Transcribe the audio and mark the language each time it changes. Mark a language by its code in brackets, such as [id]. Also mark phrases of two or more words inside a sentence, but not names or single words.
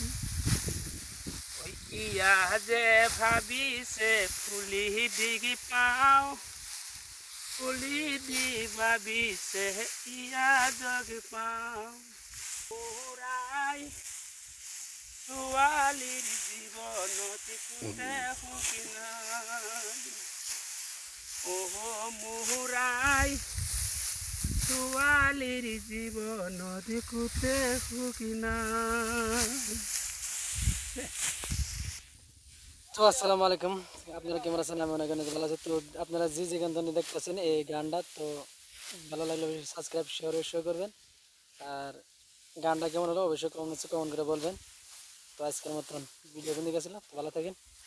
[as] ইয়া যে ভাবিছে ফুলি দিগি পাওঁ ফুলি দি ভাবিছে ইয়া জগ পাওঁ মুহুৰাই ছোৱালীৰ জীৱনত কুটে সুখী নাই অহ মুহুৰাই ছোৱালীৰ জীৱনত কুটে সুখী নাই। [bn] তো [ar] السلام عليكم, [bn] আপনারা কেমন আছেন? আমি অনেক অনেক ভালো আছি। তো আপনারা যে গান দেখতেছেন এই গানটা, তো ভালো লাগলে [en] subscribe share [bn] অবশ্যই করবেন। আর গানটা কেমন হলো অবশ্যই কমেন্ট করে বলবেন। তো আজকের মতন ভিডিও বন্ধ গেছিলাম, তো ভালো থাকেন।